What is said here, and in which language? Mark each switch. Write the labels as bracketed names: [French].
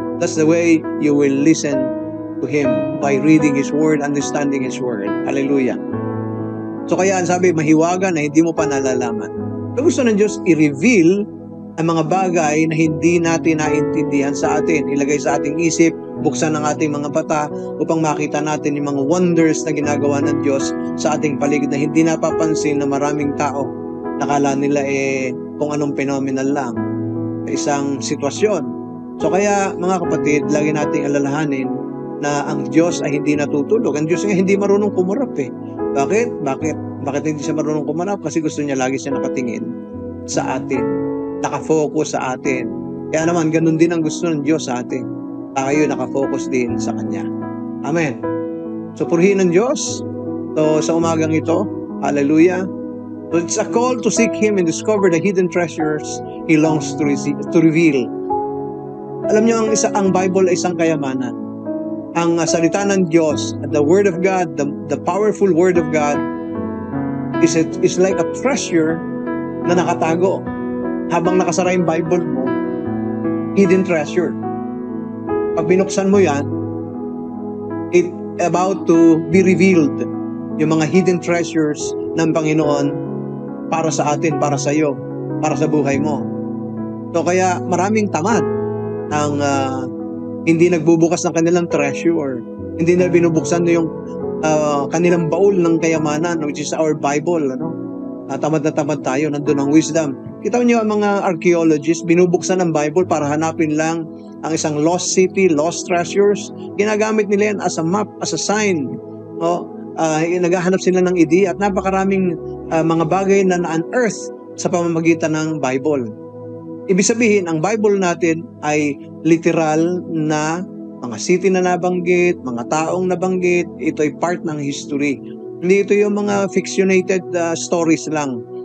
[English] That's the way you will listen to Him, by reading His Word, understanding His Word. [Filipino] Hallelujah. So kaya sabi, mahiwaga na hindi mo pa nalalaman. So gusto ng Diyos i-reveal ang mga bagay na hindi natin naintindihan sa atin. Ilagay sa ating isip, buksan ang ating mga mata upang makita natin yung mga wonders na ginagawa ng Diyos sa ating paligid na hindi napapansin na maraming tao. Nakala nila kung anong phenomenal lang. Isang sitwasyon. So kaya mga kapatid, lagi nating alalahanin na ang Diyos ay hindi natutulog. Ang Diyos nga hindi marunong kumarap Bakit? Bakit hindi siya marunong kumarap? Kasi gusto niya lagi siya nakatingin sa atin. Nakafocus sa atin. Kaya naman, ganun din ang gusto ng Diyos sa atin. Tayo nakafocus din sa Kanya. Amen. So, purihin ng Diyos. So, sa umagang ito, hallelujah. [English] So, it's a call to seek Him and discover the hidden treasures He longs to reveal. [Filipino] Alam niyo, ang Bible ay isang kayamanan. Ang salita ng Diyos, [English] the Word of God, the powerful Word of God, is like a treasure [Filipino] na nakatago. Habang nakasara yung Bible mo, hidden treasure. Pag binuksan mo yan, [English] it's about to be revealed. [Filipino] Yung mga hidden treasures ng Panginoon para sa atin, para sa iyo, para sa buhay mo. So kaya maraming tamad ang hindi nagbubukas ng kanilang treasure. Hindi na binubuksan yung kanilang baul ng kayamanan, [English] which is our Bible. [Filipino] Tamad na tamad tayo, nandun ang wisdom. Kita niyo ang mga archaeologists, binubuksan ng Bible para hanapin lang ang isang lost city, lost treasures. Ginagamit nila yan [English] as a map, as a sign. [Filipino] Naghahanap sila ng ideya at napakaraming mga bagay na na-unearth sa pamamagitan ng Bible. Ibig sabihin, ang Bible natin ay literal na mga city na nabanggit, mga taong nabanggit. Ito ay part ng history. Hindi ito yung mga fictionated stories lang.